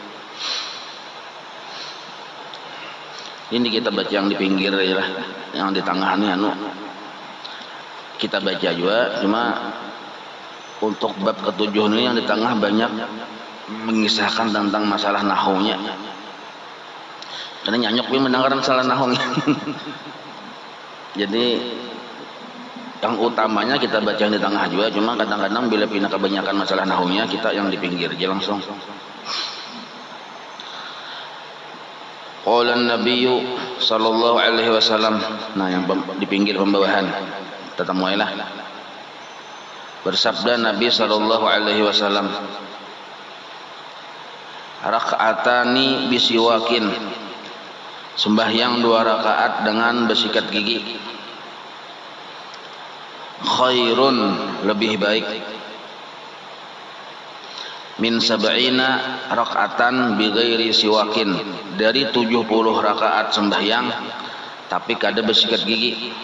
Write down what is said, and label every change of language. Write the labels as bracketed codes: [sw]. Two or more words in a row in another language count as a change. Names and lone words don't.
[id] Ini kita baca yang di pinggir ya lah, yang di tengah nih kita baca juga, cuma untuk bab ketujuh ini yang di tengah banyak mengisahkan tentang masalah nahunya. Karena nyanyok pun mendengar masalah nahunya. Jadi yang utamanya kita baca yang di tengah juga, cuma kadang-kadang bila pindah kebanyakan masalah nahunya kita yang di pinggir aja langsung. [ar] قال النبي صلى الله عليه وسلم. [id] Nah, yang di pinggir pembawahan tetap mulailah. [bjn] Bersabda Nabi [ar] صلى الله عليه وسلم, ركعتان بسواك, [bjn] sembahyang 2 rakaat dengan bersikat gigi, khairun, lebih baik, [ar] من سبعين ركعة بغير سواك, [bjn] dari 70 rakaat sembahyang tapi kada bersikat gigi.